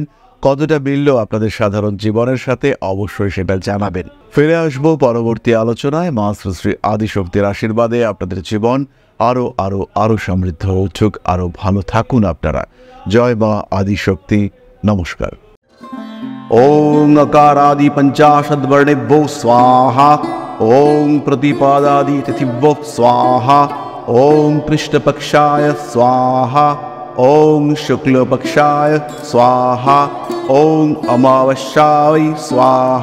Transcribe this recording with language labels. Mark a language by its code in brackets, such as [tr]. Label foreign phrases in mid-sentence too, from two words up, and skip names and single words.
[bn] কতটা মিলল আপনাদের সাধারণ জীবনের সাথে অবশ্যই সেটা জানাবেন। ফিরে আসবো পরবর্তী আলোচনায়। মা শ্রী আদিশক্তির আশীর্বাদে আপনাদের জীবন আরো আরো আরো সমৃদ্ধ হয়ে উঠুক, আরো ভালো থাকুন আপনারা। জয় মা আদিশক্তি। নমস্কার। [sa] ओम अकारादि पंचाशद्वर्णेभ्यो स्वाहा। ओम प्रतिपादादि तिथिभ्यो स्वाहा। ओम कृष्णपक्षाय स्वाहा। ओम शुक्लपक्षाय स्वाहा। ओम अमावस्याय स्वाहा।